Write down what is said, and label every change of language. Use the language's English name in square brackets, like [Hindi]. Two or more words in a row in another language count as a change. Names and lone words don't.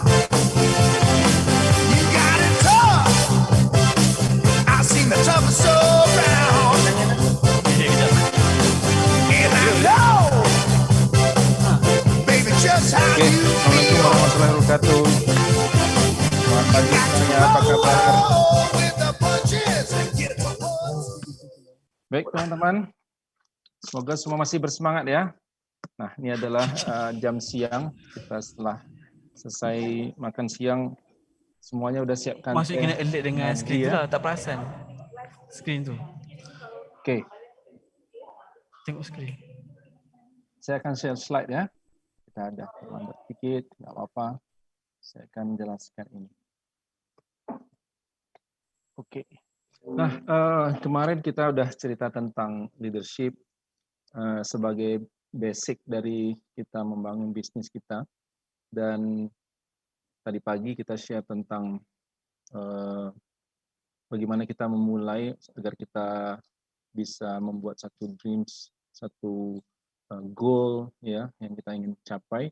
[English] You got it tough. I've seen the toughest around. And I know, baby, just how you feel. [Arabic] Assalamualaikum warahmatullahi wabarakatuh. [Indonesian] Selamat pagi semuanya, apa kabar? Baik teman-teman, semoga semua masih bersemangat ya. Nah, ini adalah jam siang. Kita setelah selesai makan siang, semuanya udah siapkan. [Malay] Masuk kena alert dengan skrin tu lah, tak perasan. Skrin tu. Oke. Tengok skrin. [Indonesian] Saya akan [English] share slide [Indonesian] ya. Kita ada terlambat sedikit, nggak apa-apa. Saya akan jelaskan ini. Oke. Nah, kemarin kita udah cerita tentang leadership sebagai basic dari kita membangun bisnis kita, dan tadi pagi kita share tentang bagaimana kita memulai agar kita bisa membuat satu dreams, satu goal ya yang kita ingin capai.